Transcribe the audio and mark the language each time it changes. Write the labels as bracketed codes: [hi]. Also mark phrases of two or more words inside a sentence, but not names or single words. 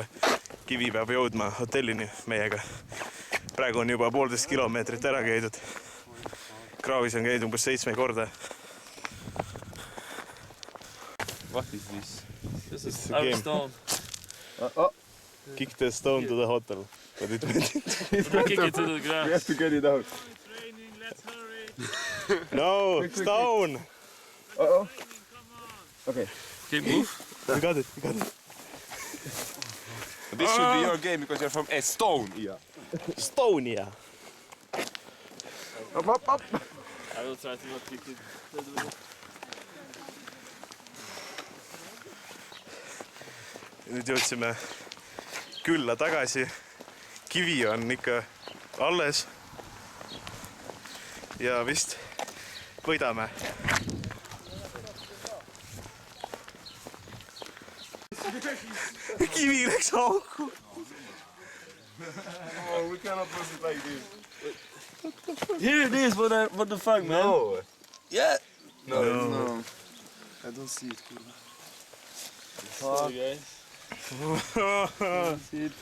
[et] Kivi peab jõudma hotellini meiega. Praegu on juba 1,5 kilomeetrit ära käidud. Kraavis on käidud umbes 7 korda. [en] What is this? This is our stone. Kick the stone to the hotel. Kick it to the grass. We have to get it out. It's raining, let's hurry. No, stone! Uh-oh. Okay. Okay, move. We got it. This should be your game because you're from Estonia. Estonia! Up. I will try to not kick it. [et] Nüüd jõudsime külla tagasi. Kivi on ikka alles. Ja vist võidame. Kivi läks auku. [en] Oh, we cannot put it like this. Here it is, what the fuck, man? No. Yeah. No. I don't see it. Sorry, guys. See it.